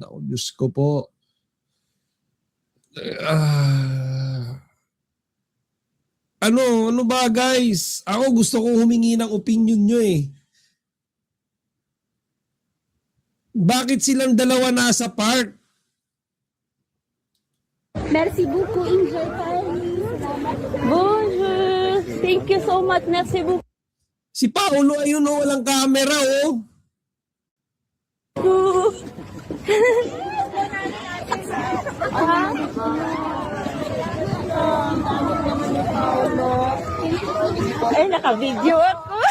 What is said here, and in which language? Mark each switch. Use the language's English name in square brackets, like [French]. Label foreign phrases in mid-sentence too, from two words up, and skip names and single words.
[Filipino] Ako, Diyos ko po. Ano ba guys? Ako gusto ko humingi ng opinion nyo eh. Bakit silang dalawa nasa park? [French] Merci beaucoup, enjoy Paris. Bonjour! [English] Thank you so much, [French] merci beaucoup. [Filipino] Si Paolo ayun oh, walang camera oh. Ay, naka-video ako.